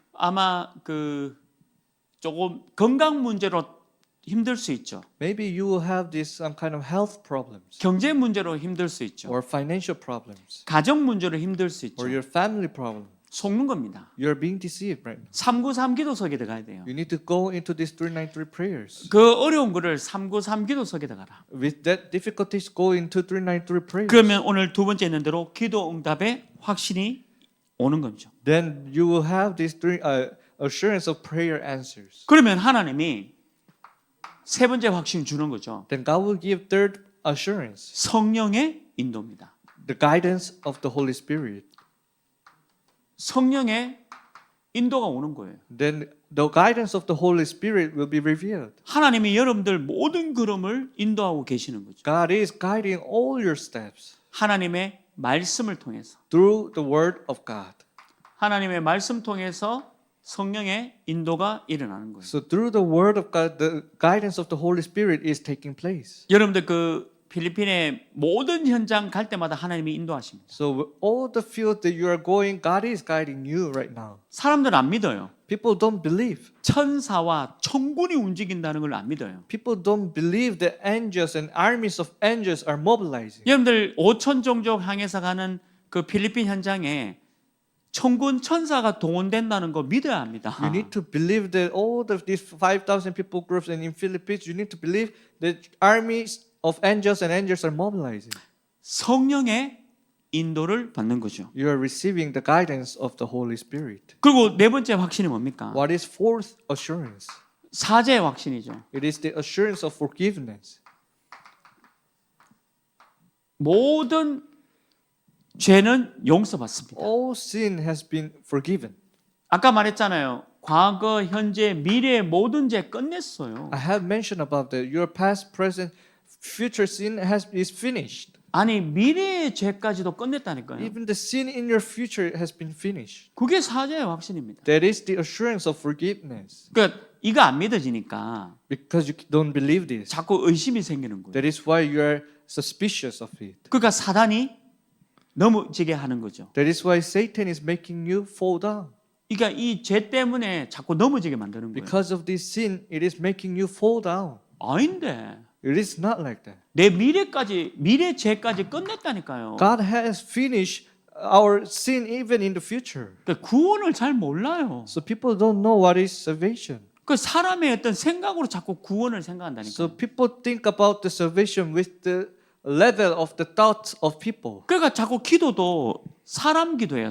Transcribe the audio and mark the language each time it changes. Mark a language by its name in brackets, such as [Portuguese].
[Korean] 아마 그 조금 건강 문제로 힘들 수 있죠. [English] Maybe you will have this some kind of health problems [Korean] 경제 문제로 힘들 수 있죠. [English] or financial problems [Korean] 가정 문제로 힘들 수 있죠. [English] or your family problem. [Korean] 속는 겁니다. [English] You are being deceived right now. [Korean] 393 기도 속에 들어가야 돼요. [English] You need to go into these 393 prayers. [Korean] 그 어려운 거를 393 기도 속에 들어가라. [English] With that difficulties, go into 393 prayers. [Korean] 그러면 오늘 두 번째 있는 대로 기도 응답의 확신이 오는 거죠. [English] Then you will have this assurance of prayer answers. [Korean] 그러면 하나님이 세 번째 확신 주는 거죠. [English] Then God will give third assurance, [Korean] 성령의 인도입니다. [English] the guidance of the Holy Spirit. [Korean] 성령의 인도가 오는 거예요. [English] Then the guidance of the Holy Spirit will be revealed. [Korean] 하나님이 여러분들 모든 걸음을 인도하고 계시는 거죠. [English] God is guiding all your steps [Korean] 하나님의 말씀을 통해서 [English] through the Word of God. [Korean] 하나님의 말씀 통해서 성령의 인도가 일어나는 거예요. [English] So through the Word of God, the guidance of the Holy Spirit is taking place. [Korean] 여러분들 그 필리핀의 모든 현장 갈 때마다 하나님이 인도하십니다. [English] So all the fields that you are going, God is guiding you right now. [Korean] 사람들은 안 믿어요. [English] People don't believe. [Korean] 천사와 천군이 움직인다는 걸 안 믿어요. [English] People don't believe that angels and armies of angels are mobilizing. [Korean] 여러분들 5천 종족 향해서 가는 그 필리핀 현장에 천군 천사가 동원된다는 거 믿어야 합니다. [English] You need to believe that all of these 5,000 people groups and in Philippines, you need to believe that armies of angels and angels are mobilizing. [Korean] 성령의 인도를 받는 거죠. [English] You are receiving the guidance of the Holy Spirit. [Korean] 그리고 네 번째 확신이 뭡니까? [English] What is fourth assurance? [Korean] 사죄의 확신이죠. [English] It is the assurance of forgiveness. [Korean] 모든 죄는 용서받습니다. [English] All sin has been forgiven. [Korean] 아까 말했잖아요. 과거, 현재, 미래의 모든 죄 끝냈어요. [English] I have mentioned about that. Your past, present, future sin is finished. [Korean] 아니 미래의 죄까지도 끝냈다니까요. [English] Even the sin in your future has been finished. [Korean] 그게 사죄의 확신입니다. [English] That is the assurance of forgiveness. [Korean] 그러니까 이거 안 믿어지니까 [English] Because you don't believe this. [Korean] 자꾸 의심이 생기는 거예요. [English] That is why you are suspicious of it. [Korean] 그러니까 사단이 넘어지게 하는 거죠. [English] That is why Satan is making you fall down. [Korean] 그러니까 이 죄 때문에 자꾸 넘어지게 만드는 거예요. [English] Because of this sin, it is making you fall down. [Korean] 아닌데 [English] It is not like that. [Korean] 내 미래 죄까지 끝냈다니까요. [English] God has finished our sin even in the future. [Korean] 그러니까 구원을 잘 몰라요. [English] So people don't know what is salvation. [Korean] 그 사람의 어떤 생각으로 자꾸 구원을 생각한다니까. [English] So people think about the salvation with the level of the thoughts of people. [Korean] 그러니까 자꾸 기도도 사람 기도예요.